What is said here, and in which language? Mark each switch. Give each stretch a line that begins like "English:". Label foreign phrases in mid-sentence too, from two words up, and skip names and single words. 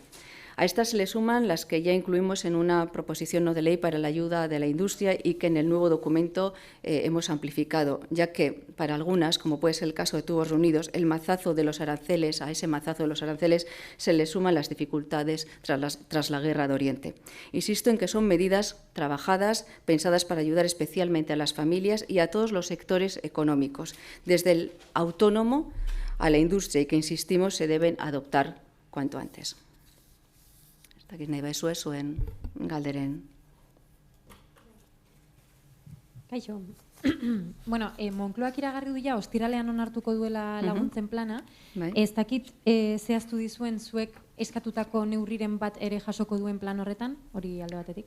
Spanish: A estas se le suman las que ya incluimos en una proposición no de ley para la ayuda de la industria y que en el nuevo documento hemos amplificado, ya que para algunas, como puede ser el caso de Tubos Reunidos, a ese mazazo de los aranceles se le suman las dificultades tras la guerra de Oriente. Insisto en que son medidas trabajadas, pensadas para ayudar especialmente a las familias y a todos los sectores económicos, desde el autónomo a la industria, y que, insistimos, se deben adoptar cuanto antes.
Basque: Dakit nahi baizue zuen galderen. Kaixo. Bueno, Moncloak iragarri du ja ostiralean onartuko duela laguntzen plana. Ez dakit zehaztu dizuen zuek eskatutako neurriren bat ere jasoko duen plan horretan, hori alde batetik?